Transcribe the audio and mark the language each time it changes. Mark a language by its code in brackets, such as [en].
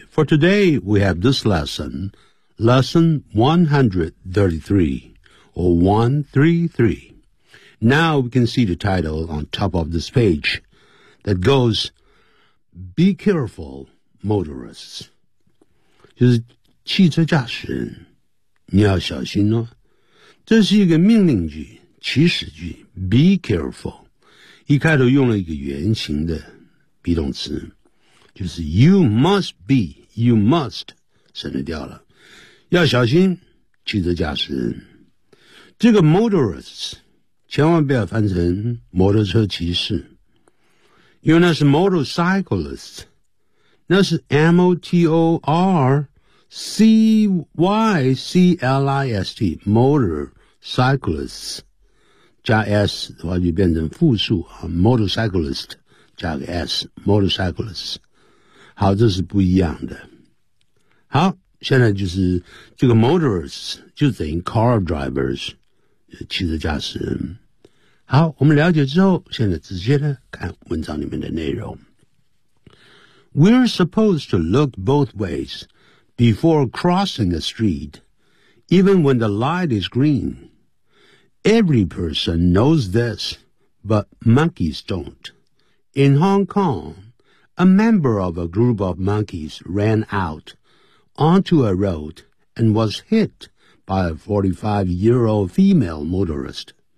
[en] For today, we have this lesson, lesson 133, or 133. Now we can see the title on top of this page that goes, Be careful, motorists. [zh] 就是汽车驾驶人。你要小心哦，这是一个命令句，祈使句。 [en] Be careful， [zh] 一开头用了一个原形的 be 动词，就是 [en] you must be， you must [zh] 省略掉了。要小心，汽车驾驶人。这个 motorists 千万不要翻成摩托车骑士，因为那是 motorcyclists， 那是 motor。 C-Y-C-L-I-S-T Motorcyclists 加 S 的话就变成复数、Motorcyclist 加个 S Motorcyclists 好，这是不一样的。好，现在就是这个 Motorists 就等于 Car Drivers 汽车驾驶人。好，我们了解之后现在直接呢看文章里面的内容。 [en] We're supposed to look both waysBefore crossing a street, even when the light is green. Every person knows this, but monkeys don't. In Hong Kong, a member of a group of monkeys ran out onto a road and was hit by a 45-year-old female motorist.